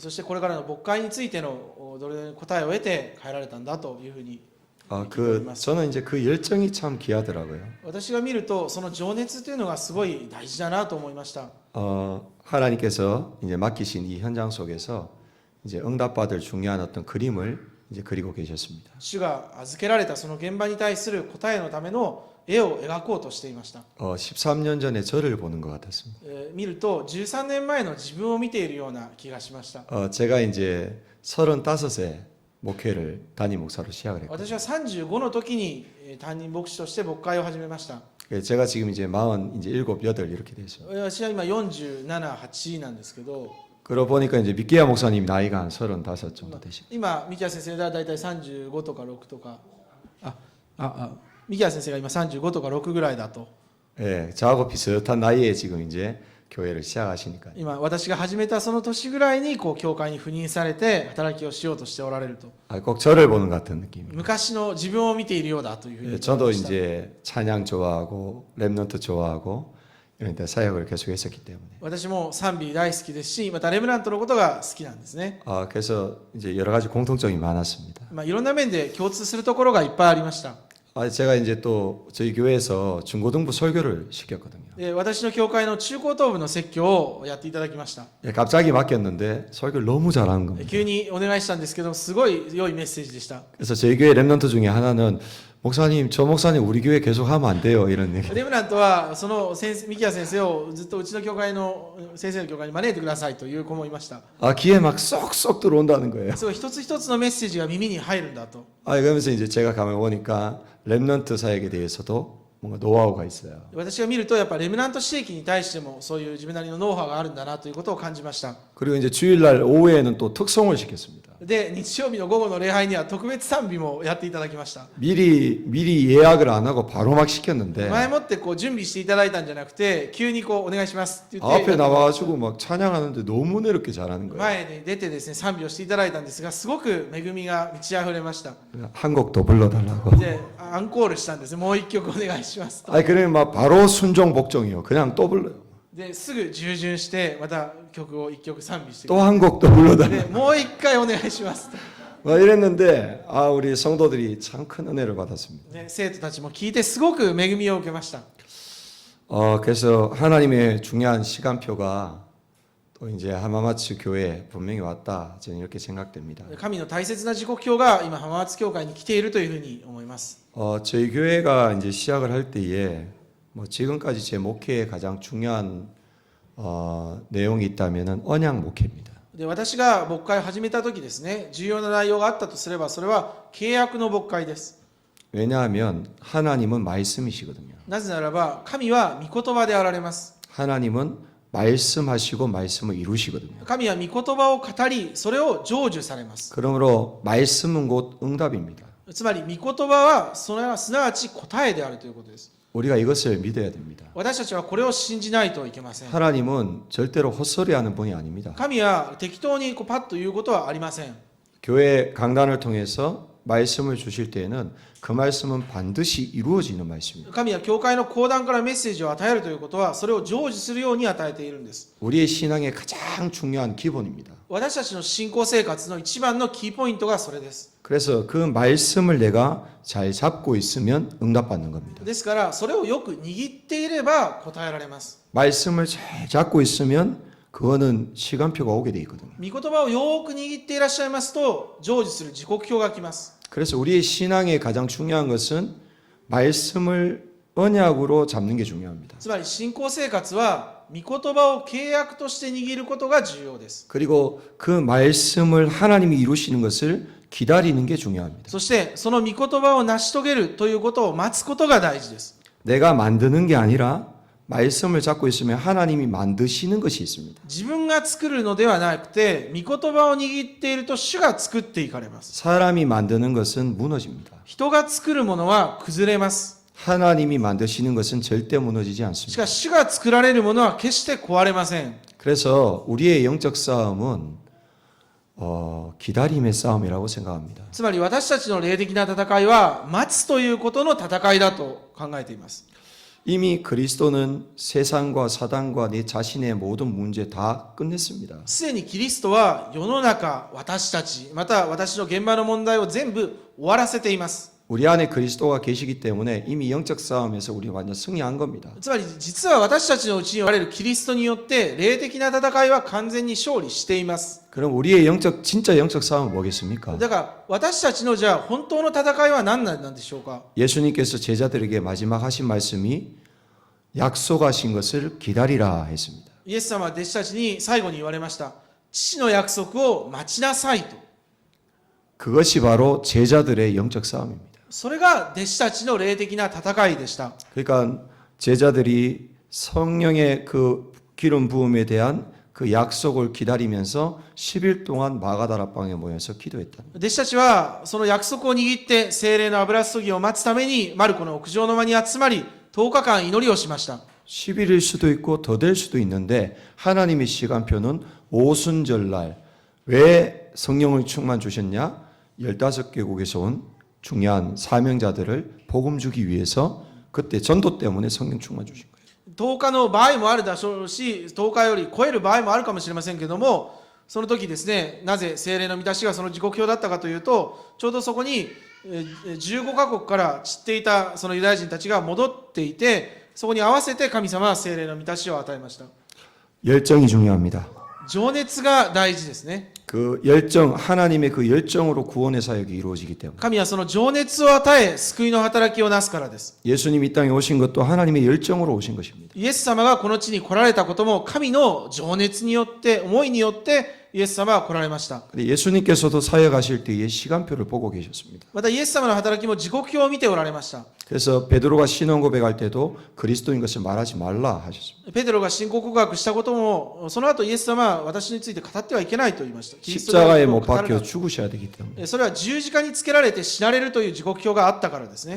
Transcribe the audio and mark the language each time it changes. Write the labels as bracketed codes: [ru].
[ja] そしてこれからの牧会についてのどれ答えを得て帰られたんだというふうに [ko] 저는 이제 그 열정이 참 귀하더라고요. [ja] 私が見るとその情熱というのがすごい大事だなと思いました。 [ko] 하나님께서 이제 맡기신 이 현장 속에서 이제 응답받을 중요한 어떤 그림을 이제 그리고 계셨습니다. [ja] 主が預けられたその現場に対する答えのための絵を描こうとしていました。 [ko] 13년 전에 저를 보는 것 같았습니다. [ja] 見ると13年前の自分を見ているような気がしました。 [ko] 제가 이제 35에 목회를 담임 목사로 시작을 했고 [ja] 私は35の時に担任牧師として牧会を始めました。 [ko] 제가 지금 이제 47, 8 이렇게 됐어요. [ja] 私は今47、8なんですけど、 [ko] 그러고 보니까 이제 미케아 목사님 나이가 한 35 정도 되시고 [ja] 今ミキヤ先生がだいたい35とか6とか、ミキヤ先生が今35とか6ぐらいだと。 [ko] 예, 저하고 비슷한 나이에 지금 이제 교회를 시작하시니까 [ja] 今私が始めたその年ぐらいにこう教会に赴任されて働きをしようとしておられると、 [ko] 꼭 저를 보는 것 같은 느낌입니다. [ja] 昔の自分を見ているようだというふうに [ko] 예, [ja] 思い [ko] 저도 [ja] ました。 [ko] 이제 찬양 좋아하고 랩넌트 좋아하고 이런 데 사역을 계속 했었기 때문에 [ja] 私も賛美大好きですし、またレムナントのことが好きなんですね。 [ko] 그래서 이제 여러 가지 공통점이 많았습니다. [ja] いろんな面で共通するところがいっぱいありました。 [ko] 제가 이제 또 저희 교회에서 중고등부 설교를 시켰거든요. [ja] で私の教会の中高等部の説教をやっていただきました。 [ko] 예, 갑자기 맡겼는데 설교를 너무 잘하는 겁니다. [ja] 急にお願いしたんですけど、すごい良いメッセージでした。 [ko] 그래서 저희 교회 랩넌트 중에 하나는 목사님, 저 목사님 우리 교회 계속 하면 안 돼요 이런 얘기. [ja] レムナントはそのミキヤ先生をずっとうちの教会の先生の教会に招いてくださいという子もいました。 [ko] 귀에 막 쏙쏙 들어온다는 거예요. [ja] すごい一つ一つのメッセージが耳に入るんだと。 [ko] 그러면서 이제 제가 가면 보니까 랩넌트 사역에 대해서도 뭔가 노하우가 있어요. [ja] 私が見るとやっぱレムナント地域に対してもそういう自分なりのノウハウがあるんだなということを感じました。 [ko] 그리고 이제 주일날 오후에는 또 특송을 시켰습니다. [ja] で日曜日の午後の礼拝には特別賛美もやっていただきました。 [ko] 미리 예약을 안 하고 바로 막 시켰는데 [ja] 前もってこう準備していただいたんじゃなくて、急にこうお願いしますって言って [ko] 앞에 나와가지고 막 찬양하는데 너무 내롭게 잘하는 거예요. [ja] 前に出てですね賛美をしていただいたんですが、すごく恵みが満ち溢れました。 [ko] 한 곡 더 불러달라고. [ja] でアンコールしたんです。もう一曲お願いしますと。 [ko] 그러면 막 바로 순종 복종이요. 그냥 또 불러요. [ja] ですぐ従順してまた曲を一曲賛美してく [ko] 또 [ja] ださ [ko] 한 곡 더 [ja] い。 [ko] 불러달라고. [ja] でもう一回お願いしますと。 [ko] 이랬는데 우리 성도들이 참 큰 은혜를 받았습니다. [ja] で生徒たちも聞いてすごく恵みを受けました。 [ko] 그래서 하나님의 중요한 시간표가 또 이제 하마마츠 교회에 분명히 왔다 저는 이렇게 생각됩니다. [ja] 神の大切な時刻表が今浜松教会に来ているというふうに思います。 [ko] 저희 교회가 이제 시작을 할 때에 뭐 지금까지 제 목회에 가장 중요한 내용이 있다면은 언약 목회입니다. [ja] で私が牧会を始めた時ですね、重要な内容があったとすればそれは契約の牧会です。 [ko] 왜냐하면 하나님은 말씀이시거든요. [ja] なぜならば神は御言葉であられます。 [ko] 하나님은 말씀하시고 말씀을 이루시거든요. [ja] 神は御言葉を語りそれを成就されます。 [ko] 그러므로 말씀은 곧 응답입니다. [ja] つまり御言葉はそれはすなわち答えであるということです。 [ko] 우리가 이것을 믿어야 됩니다. [ja] 私たちはこれを信じないといけません。 [ko] 하나님은 절대로 헛소리하는 분이 아닙니다. [ja] 神は適当にパッと言うことはありません。 [ko] 교회 강단을 통해서 말씀을 주실 때에는 그 말씀은 반드시 이루어지는 말씀입니다. [ja] 神は教会の講談からメッセージを与えるということはそれを成就するように与えているんです。 [ko] 우리의 신앙의 가장 중요한 기본입니다. [ja] 私たちの信仰生活の一番のキーポイントがそれです。 [ko] 그래서 그 말씀을 내가 잘 잡고 있으면 응답받는 겁니다. [ja] ですからそれをよく握っていれば答えられます。 [ko] 말씀을 잘 잡고 있으면 그거는 시간표가 오게 돼 있거든요. [ja] 御言葉をよく握っていらっしゃいますと成就する時刻表が来ます。 [ko] 그래서 우리의 신앙의 가장 중요한 것은 말씀을 언약으로 잡는 게 중요합니다. [ja] つまり信仰生活は御言葉を契約として握ることが重要です。 [ko] 그리고 그 말씀을 하나님이 이루시는 것을 기다리는 게 중요합니다. [ja] そしてその御言葉を成し遂げるということを待つことが大事です。 [ko] 내가 만드는 게 아니라 말씀을 잡고 있으면 하나님이 만드시는 것이 있습니다. [ja] 自分が作るのではなくて御言葉を握っていると主が作っていかれます。 [ko] 사람이 만드는 것은 무너집니다. [ja] 人が作るものは崩れます。 [ko] 하나님이 만드시는 것은 절대 무너지지 [ja] し [ko] 않습니다. [ja] かし主が作られるものは決して壊れません。 [ko] 그래서 우리의 영적 싸움은 기다림의 싸움이라고 생각합니다. [ja] つまり私たちの霊的な戦いは待つということの戦いだと考えています。 [ko] 이미 그리스도는 세상과 사단과 내 자신의 모든 문제 다 끝냈습니다. [ja] すでにキリストは世の中、私たち、また私の現場の問題を全部終わらせています。 [ko] 우리 안에 그리스도가 계시기 때문에 이미 영적 싸움에서 우리 완전 승리한 겁니다. [ja] つまり実は私たちのうちにおられるキリストによって霊的な戦いは完全に勝利しています。 [ko] 그럼 우리의 진짜 영적 싸움은 뭐겠습니까? [ja] だから私たちのじゃあ本当の戦いは何なんでしょうか。 [ko] 예수님께서 제자들에게 마지막 하신 말씀이 약속하신 것을 기다리라 했습니다. [ja] イエス様は弟子たちに最後に言われました。父の約束を待ちなさいと。 [ko] 그것이 바로 제자들의 영적 싸움입니다. [ja] それが弟子たちの霊的な戦いでした。 [ko] 그러니까 제자들이 성령의 그 기름 부음에 대한 그 약속을 기다리면서 10일 동안 마가다락방에 모여서 기도했다. [ja] 弟子たちはその約束を握って聖霊の油注ぎを待つためにマルコの屋上の間に集まり10日間祈りをしました。 [ko] 10일일 수도 있고 더 될 수도 있는데 하나님의 시간표는 오순절날 왜 성령을 충만 주셨냐? 15개국에서 온 중요한 사명자들을 복음 주기 위해서 그때 전도 때문에 성령 충만 주신 거예요. [ja] 10日の場合もあるでしょうし、10日より超える場合もあるかもしれませんけども、その時ですね、なぜ聖霊の満たしがその時刻表だったかというと、ちょうどそこに15カ国から散っていたそのユダヤ人たちが戻っていて、そこに合わせて神様は聖霊の満たしを与えました。 [ko] 열정이 중요합니다. [ja] 情熱が大事ですね。 [ko] 그 열정, 하나님의 그 열정으로 구원의 사역이 이루어지기 때문에 [ja] 神はその情熱を与え、救いの働きをなすからです。 [ko] 예수님 이 땅에 오신 것도 하나님의 열정으로 오신 것입니다. [ja] イエス様がこの地に来られたことも神の情熱によって、思いによってイエス様は来られました。 [ko] 근데 예수님께서도 사역하실 때에 시간표를 보고 계셨습니다. [ja] またイエス様の働きも時刻表を見ておられました。 [ko] 그래서 베드로가 신앙 고백할 때도 그리스도인 것을 말하지 말라 하셨습니다. [ja] ペテロが信仰告白したことも、その後イエス様は私について語ってはいけないと言いました。 [ko] 십자가에 못 박혀 죽으셔야 되기 때문에. [ja] それは十字架につけられて死なれるという時刻表があったからですね。